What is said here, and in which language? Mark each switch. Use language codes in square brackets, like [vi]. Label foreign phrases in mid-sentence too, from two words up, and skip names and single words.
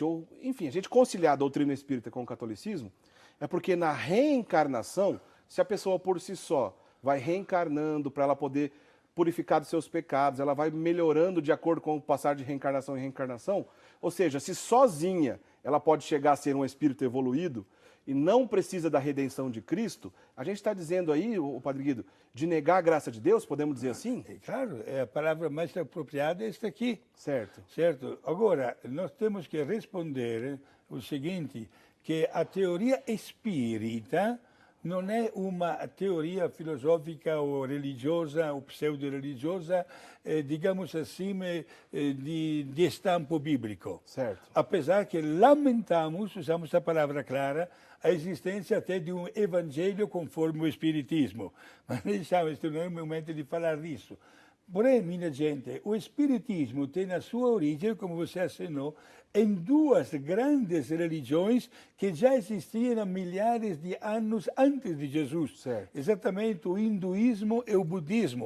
[pt] ou, enfim, a gente conciliar a doutrina espírita com o catolicismo, é porque na reencarnação, se a pessoa por si só vai reencarnando para ela poder purificar dos seus pecados, ela vai melhorando de acordo com o passar de reencarnação em reencarnação, ou seja, se sozinha ela pode chegar a ser um espírito evoluído e não precisa da redenção de Cristo, a gente está dizendo aí, o Padre Guido, de negar a graça de Deus, podemos dizer assim? Claro, a palavra mais apropriada é esta aqui. Certo. Certo? Agora, nós temos que responder o seguinte, que a teoria espírita [it] non è una teoria filosofica o religiosa o pseudo-religiosa, [pt] digamos assim, [it] di stampo biblico. [pt] Certo. Apesar que lamentamos, usamos a palavra clara, a existência até de um evangelho conforme o espiritismo. [it] Mas diciamo, questo non è il momento di [pt] falar disso. Porém, minha gente, o espiritismo tem a sua origem, como você assinou, em duas grandes religiões que já existiam há milhares de anos antes de Jesus. Certo. Exatamente o hinduísmo e o budismo,